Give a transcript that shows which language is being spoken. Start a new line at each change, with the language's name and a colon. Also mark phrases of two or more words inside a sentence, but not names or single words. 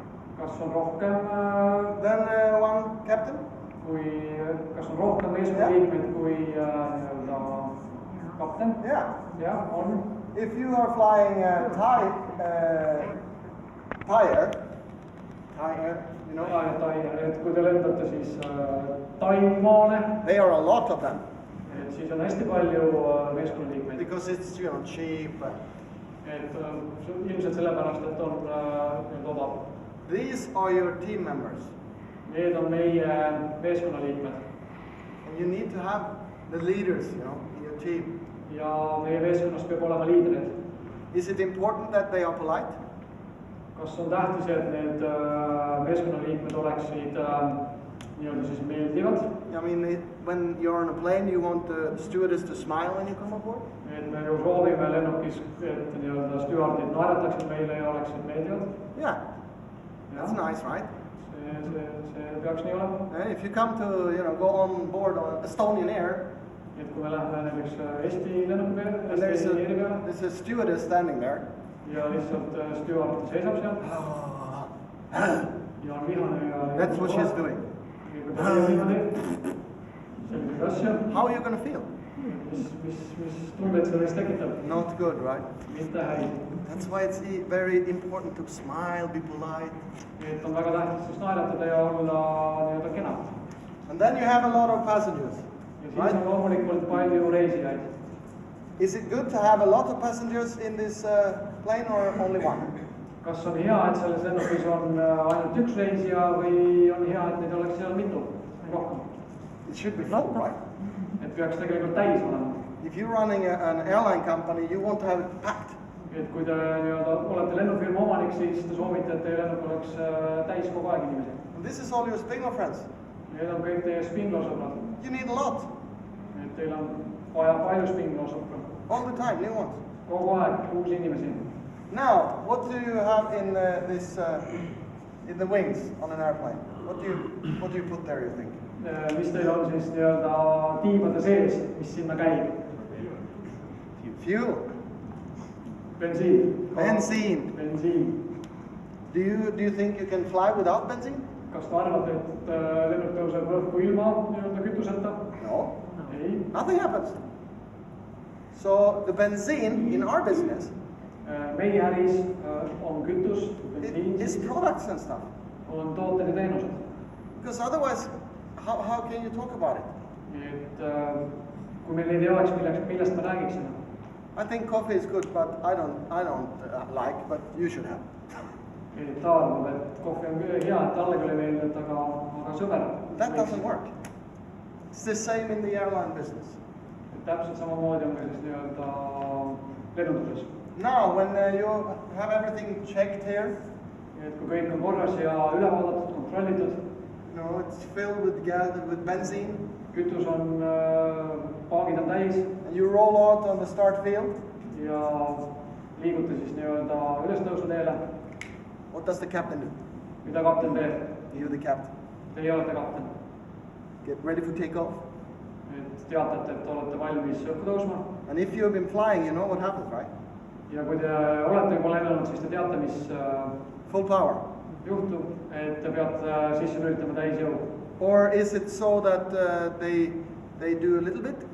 Estonian: Kas on rohkem
English: than one captain?
Estonian: kas on rohkem meeskonnaliikmeid kui kapten?
English: Yeah.
Estonian: Jah, on.
English: If you are flying Thai Air, you know,
Estonian: Et kui te lendate siis Taimaale,
English: there are a lot of them
Estonian: et siis on hästi palju meeskonnaliikmeid.
English: because it's cheap.
Estonian: Et ilmselt sellepärast, et on odav.
English: These are your team members,
Estonian: Need on meie meeskonnaliikmed.
English: and you need to have the leaders, you know, in your team.
Estonian: Ja meie meeskonnas peab olema liidrid.
English: Is it important that they are polite?
Estonian: Kas on tähtis, et need meeskonnaliikmed oleksid nii-öelda siis meeldivad?
English: I mean, when you're on a plane, you want the stewardess to smile when you come aboard?
Estonian: Et me ju soovime lennukis, et nii-öelda stjuardid naerataksid meile ja oleksid meeldivad.
English: Yeah, that's
Estonian: Jah.
English: nice, right?
Estonian: See peaks nii olema.
English: And if you come to, you know, go on board on Estonian Air,
Estonian: Et kui me läheme näiteks Eesti lennuki peale,
English: and
Estonian: Eesti liini peale
English: there's a stewardess standing there.
Estonian: ja lihtsalt stjuard seisab seal ja on vihane ja
English: That's what she's doing.
Estonian: Selliseid asju.
English: How are you going to feel?
Estonian: Mis tundeid see võiks tekitab?
English: Not good, right?
Estonian: Mitte häid.
English: That's why it's very important to smile, be polite.
Estonian: Et on väga tähtis siis naeratada ja olla nii-öelda kena.
English: And then you have a lot of passengers.
Estonian: Ja siis on loomulikult palju reisijaid.
English: Is it good to have a lot of passengers in this plane or only one?
Estonian: Kas on hea, et selles lennukis on ainult üks reisija või on hea, et neid oleks seal mitu, rohkem?
English: It should be full, right?
Estonian: Et peaks tegelikult täis olema.
English: If you're running an airline company, you want to have it packed.
Estonian: Et kui te nii-öelda olete lennufirma omanik, siis te soovite, et teie lennuk oleks täis kogu aeg inimesi.
English: And this is all your Spengler friends.
Estonian: Need on kõik teie Spinglo-sõbrad.
English: You need a lot.
Estonian: Et teil on vaja palju Spinglo-sõpra.
English: All the time, new ones.
Estonian: Kogu aeg uusi inimesi.
English: Now, what do you have in in the wings on an airplane? What do you put there, you think?
Estonian: Mis teil on siis nii-öelda tiibade sees, mis sinna käib?
English: Fuel.
Estonian: Bensiin.
English: Benzene.
Estonian: Bensiin.
English: Do you think you can fly without benzene?
Estonian: Kas te arvate, et lennuk tõuseb õhku ilma nii-öelda kütuseta?
English: No.
Estonian: Ei.
English: Nothing happens. So the benzene in our business
Estonian: Meie äris on kütus, bensiin,
English: is products and stuff.
Estonian: on tooted ja teenused.
English: Because otherwise, how can you talk about it?
Estonian: Et kui meil neid ei oleks, millest me räägiksime?
English: I think coffee is good, but I don't like, but you should have.
Estonian: Et ta arvab, et kohvi on hea, et talle küll ei meeldi, aga sõber.
English: That doesn't work. It's the same in the airline business.
Estonian: Et täpselt samamoodi on ka siis nii-öelda lennunduses.
English: Now, when you have everything checked here,
Estonian: Et kui kõik on korras ja üle vaadatud, kontrollitud,
English: no, it's filled with gas, with benzene,
Estonian: kütus on, paagid on täis
English: and you roll out on the start field.
Estonian: ja liigute siis nii-öelda ülestõusuteele.
English: What does the captain do?
Estonian: Mida kapten teeb?
English: You're the captain.
Estonian: Teie olete kapten.
English: Get ready for takeoff.
Estonian: Et teatate, et olete valmis õhku tõusma.
English: And if you've been flying, you know what happens, right?
Estonian: Ja kui te olete juba lennanud, siis te teate, mis
English: Full power.
Estonian: juhtub, et te peate sisse lülitama täis jõu.
English: Or is it so that they do a little bit?